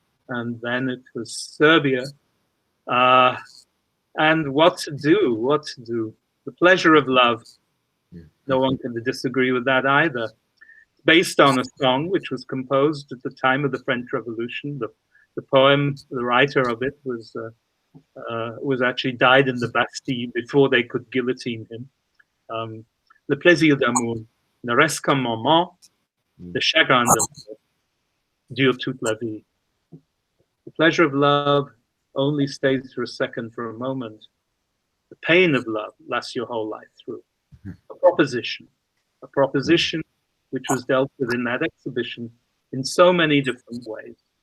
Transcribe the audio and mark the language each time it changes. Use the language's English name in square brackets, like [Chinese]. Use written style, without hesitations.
[English] And then it was Serbia. And what to do? The Pleasure of Love. No one can disagree with that either. Based on a song which was composed at the time of the French Revolution. The poem, the writer of it was actually died in the Bastille before they could guillotine him. [French] Le plaisir d'amour ne reste qu'un moment, le chagrin d'amour dure toute la vie. [English] The pleasure of love only stays for a second, for a moment. The pain of love lasts your whole life through. A proposition which was dealt with in that exhibition in so many different ways.